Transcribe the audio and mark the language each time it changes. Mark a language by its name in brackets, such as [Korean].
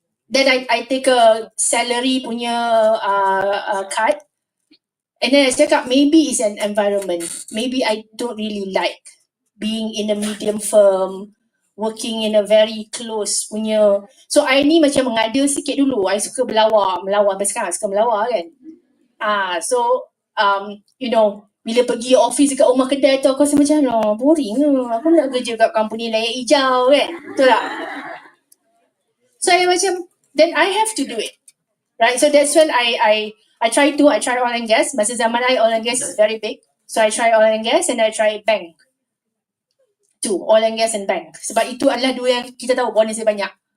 [English] Then I take a salary punya card. And then I cakap, maybe it's an environment. Maybe I don't really like being in a medium firm, working in a very close punya. [Malay] So I ni macam mengada sikit dulu. I suka melawar sampai sekarang suka melawar kan. [English] So you know, [Malay] bila pergi office dekat rumah kedai tu aku rasa macam boring lah. Aku nak kerja kat company layak hijau kan. Betul tak? [English] So I macam, then I have to do it. Right? So that's when I try oil and gas. [Malay] Masa zaman I, [English] oil and gas is very big. So I try oil and gas and I try bank. Oil and gas and bank. [Malay] Sebab itu adalah 2 yang kita tahu bonus dia banyak.